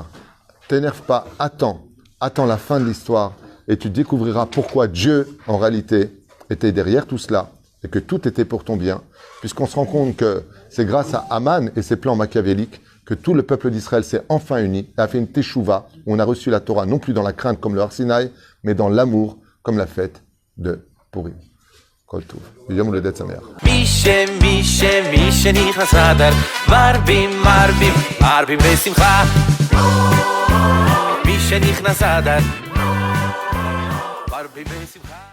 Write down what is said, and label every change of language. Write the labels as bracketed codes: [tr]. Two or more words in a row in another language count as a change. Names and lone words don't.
[fr] T'énerve pas, attends la fin de l'histoire et tu découvriras pourquoi Dieu, en réalité, était derrière tout cela et que tout était pour ton bien, puisqu'on se rend compte que c'est grâce à Haman et ses plans machiavéliques que tout le peuple d'Israël s'est enfin uni et a fait une teshuva où on a reçu la Torah non plus dans la crainte comme le Har Sinaï, mais dans l'amour comme la fête de Purim. [he] כל טוב. יום הולדת שמח. מי שנכנס אדר מרבים בשמחה מי שנכנס אדר מרבים בשמחה